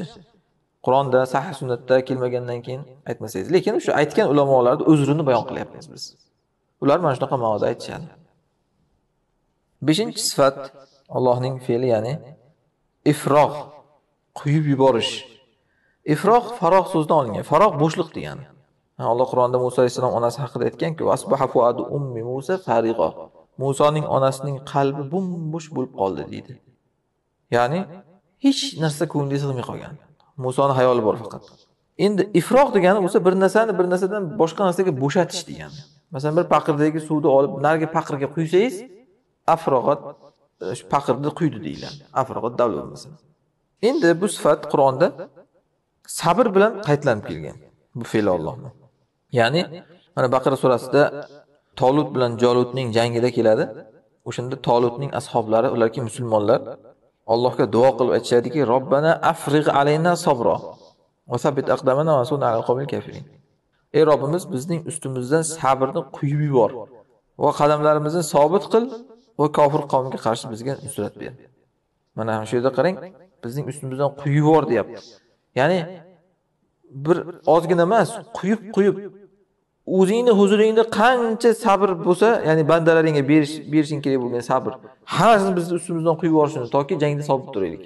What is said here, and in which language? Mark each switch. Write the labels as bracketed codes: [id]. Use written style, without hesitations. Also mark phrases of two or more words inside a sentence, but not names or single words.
[uz] Qur'onda, sahih sunnatda kelmagandan keyin aytmasangiz, lekin o'sha aytgan ulamolarning o'zrini bayon qilyapmiz biz. Ular mana shunaqa ma'noda aytishadi. 5-sifat Allohning fe'li, ya'ni ifroq, quyib yuborish. Ifroq faroq so'zidan olingan. Faroq bo'shliq degani. Alloh Qur'onda Musa alayhisalom onasi haqida aytgan-ku, [ar] "أصبح فؤاد أم موسى فارغا." [uz] Musoning onasining qalbi bo'sh bo'lib qoldi deydi. Ya'ni hech narsa ko'ngliga sig'may qolgan. Musoning hayoli bor faqat. Endi ifroq degani bo'lsa bir narsani bir narsadan boshqa narsaga bo'shatish degani. Masalan, bir paqirdagi suvni olib narigi paqirga quysangiz, afroqat shu paqirni quydi deyiladi. Afroqat davlat bo'lmasa. Endi bu sifat Qur'onda sabr bilan qaytlanib kelgan. Bu fe'l Allohning. Ya'ni mana Baqara surasida Tolut bilan Jolutning jangida keladi. O'shanda Tolutning ashablari, ularki musulmonlar Allohga duo qilib aytishadiki, [ar] "ربنا أفرغ علينا صبرا وثبت أقدامنا وانصرنا على القوم الكافرين." [uz] Ey Robbimiz, bizning ustimizdan sabrni quyib yubor va qadamlarimizni sobit qil va kofir qavmga qarshi bizga nusrat ber. Mana shu yerda qarang, bizning ustimizdan quyib yubor deyapti. Ya'ni bir ozgina emas, quyib o'zingni huzuringda qancha sabr bo'lsa, ya'ni bandalaringga berishing kerak bo'lgan sabr, hammasini bizni ustimizdan quyib yuborishini toki jangda sobit turaylik.